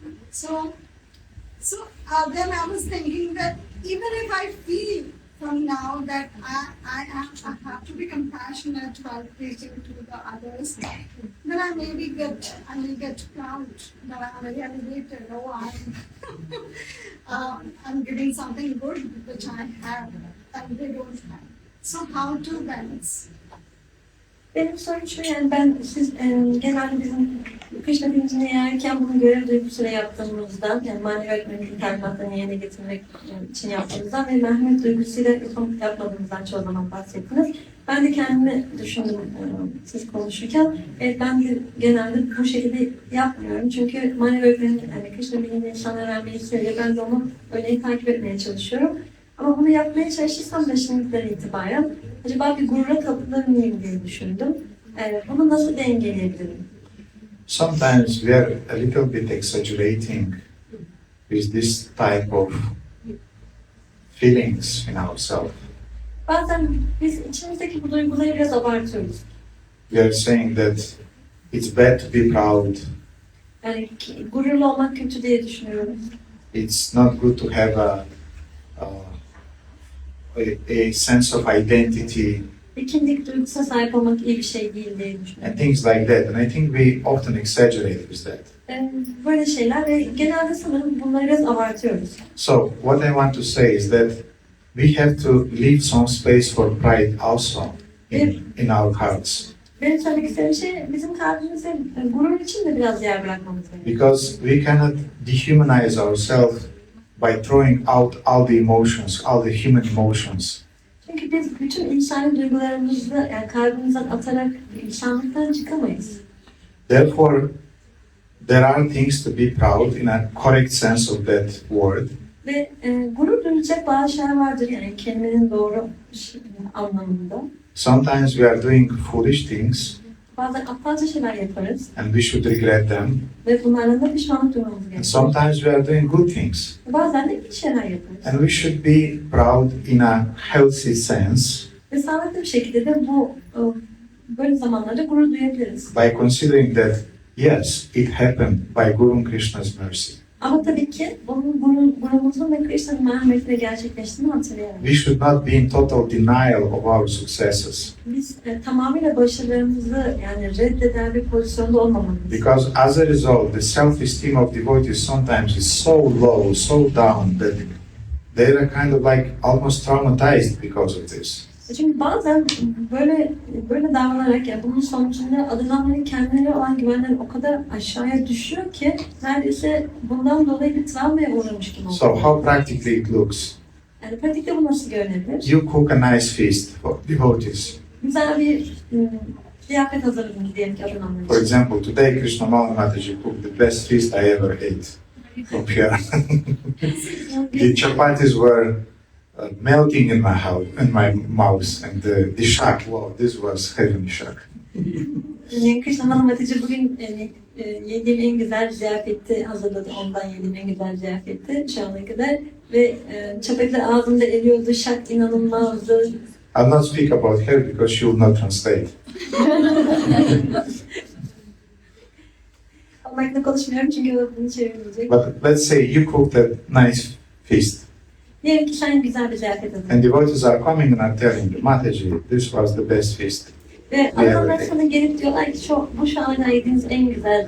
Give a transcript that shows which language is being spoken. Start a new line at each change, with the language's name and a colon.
English: So then I was thinking that even if I feel from now that I have to be compassionate while preaching to the others, then I may get proud that I'm very elevated. Oh, I'm giving something good which I have and they don't have. So how to balance?
Turkish: Benim sorum şu, yani siz genelde bizim Krishna bilincini yayarken bunu görev duygusuyla yaptığımızdan, yani manevi öğretmenin talimatlarını yerine getirmek için yaptığımızdan ve merhamet duygusuyla yapmadığımızdan çoğu zaman bahsettiniz. Ben de kendimi düşündüm siz konuşurken. Ben de genelde bu şekilde yapmıyorum. Çünkü manevi öğretmenin, yani Krishna bilincini insanlara vermeyi seviyor. Ben de onu örneği takip etmeye çalışıyorum. Ama bunu yapmaya çalışırsam da şimdiden itibaren acaba bir gurura kapılır mıyım diye düşündüm. Bunu nasıl dengeleyebilirim?
English: Sometimes we are a little bit exaggerating with this type of feelings in ourselves.
Turkish: Bazen biz içimizdeki bu duyguları biraz abartıyoruz.
English: We are saying that it's bad to be proud.
Turkish: Yani gururlu olmak kötü diye düşünüyorum.
English: It's not good to have a sense of identity.
Turkish: kimlik duygusuna sahip olmak iyi bir şey değil diye düşünüyorum.
English: and things like that. And I think we often exaggerate with that.
Turkish: Böyle şeyler ve genelde sanırım bunları biraz abartıyoruz.
English: So what I want to say is that we have to leave some space for pride also in our hearts.
Turkish: Benim söylemek istediğim şey bizim kalbimize gurur için de biraz yer bırakmamız gerekiyor.
English: Because we cannot dehumanize ourselves by throwing out all the emotions, all the human emotions.
Turkish: Çünkü biz bütün insani duygularımızı yani kalbimizden atarak insanlıktan çıkamayız.
English: Therefore, there are things to be proud in a correct sense of that word.
Turkish: Ve gurur duyacak bazı şeyler vardır yani kelimenin doğru anlamında.
English: Sometimes we are doing foolish things
Turkish: Bazen aptalca şeyler yaparız
English: and we should regret them.
Turkish: ve bunlardan da pişmanlık duymamız
English: And
Turkish: gerekiyor.
English: sometimes we are doing good things.
Turkish: Bazen de iyi şeyler yaparız.
English: And we should be proud in a healthy sense
Turkish: Ve sağlıklı bir şekilde de bu böyle zamanlarda gurur duyabiliriz.
English: by considering that, yes, it happened by Guru Krishna's mercy.
Turkish: Ama tabii ki bunun gururumuzun ve Krishna'nın merhametiyle gerçekleştiğini hatırlayalım.
English: We should not be in total denial of our successes.
Turkish: Biz tamamıyla başarılarımızı yani reddeden bir pozisyonda olmamalıyız.
English: Because as a result, the self-esteem of devotees sometimes is so low, so down, that they are kind of like almost traumatized because of this.
Turkish: Çünkü bazen böyle davranarak yani bunun sonucunda adamların kendilerine olan güvenleri o kadar aşağıya düşüyor ki neredeyse bundan dolayı bir travmaya uğramış gibi oluyor.
English: So how practically it looks?
Turkish: Yani pratikte bu nasıl görünebilir?
English: You cook a nice feast for devotees.
Turkish: Güzel bir ziyafet hazırladınız diyelim ki adamlar
English: For
Turkish: için.
English: example, today Krishna Mataji cooked the best feast I ever ate from here. The chapatis were melting in my mouth, and the shak, wow, this was heavenly shak.
Turkish: Yani Krishna Mataji bugün yediğim en güzel ziyafeti hazırladı. Ondan yediğim en güzel ziyafeti şu ana kadar. Ve çapaklar ağzımda eriyordu, şak inanılmazdı.
English: I'll not speak about her because she will not translate.
Turkish: Ama hakkında konuşmuyorum çünkü o bunu çevirmeyecek.
English: But let's say you cooked a nice feast,
Turkish: Diyelim ki sen güzel bir ziyafet hazırladın.
English: and devotees are coming and are telling you, Mataji, this was the best feast.
Turkish: Ve adamlar sana gelip diyorlar ki bu şu ana kadar yediğiniz en güzel